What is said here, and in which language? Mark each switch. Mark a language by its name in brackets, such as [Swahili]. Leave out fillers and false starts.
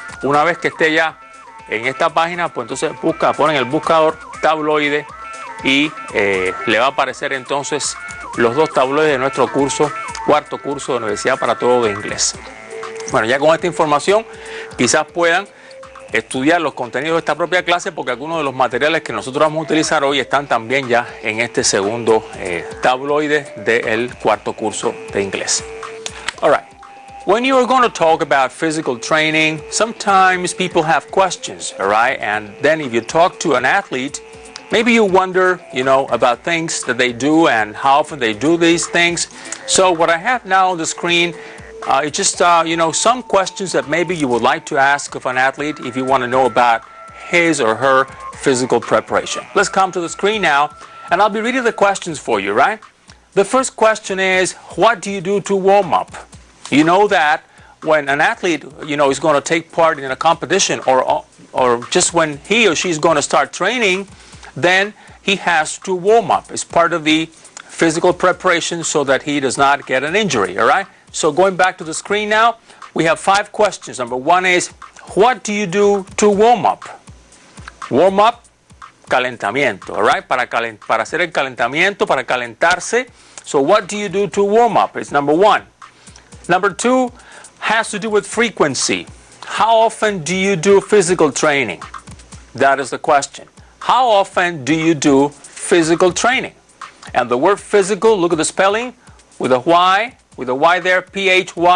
[Spanish] Una vez que esté ya en esta página, pues entonces pone en el buscador tabloide y le va a aparecer entonces los dos tabloides de nuestro cuarto curso de Universidad para Todos de inglés. Bueno, ya con esta información quizás puedan estudiar los contenidos de esta propia clase, porque algunos de los materiales que nosotros vamos a utilizar hoy están también ya en este segundo tabloide del cuarto curso de inglés. [English] All right. When you are going to talk about physical training, sometimes people have questions, all right? And then if you talk to an athlete, maybe you wonder, about things that they do and how often they do these things. So what I have now on the screen is just, some questions that maybe you would like to ask of an athlete if you want to know about his or her physical preparation. Let's come to the screen now, and I'll be reading the questions for you, right? The first question is, what do you do to warm up? You know that when an athlete, is going to take part in a competition or just when he or she is going to start training, then he has to warm up. It's part of the physical preparation so that he does not get an injury, all right? So going back to the screen now, we have 5 questions. Number 1 is, what do you do to warm up? Warm up, calentamiento, all right? [Spanish] Para hacer el calentamiento, para calentarse. [English] So what do you do to warm up? It's number 1. Number 2 has to do with frequency. How often do you do physical training? That is the question. How often do you do physical training? And the word physical, look at the spelling, with a Y there, P-H-Y-S-I-C-A-L.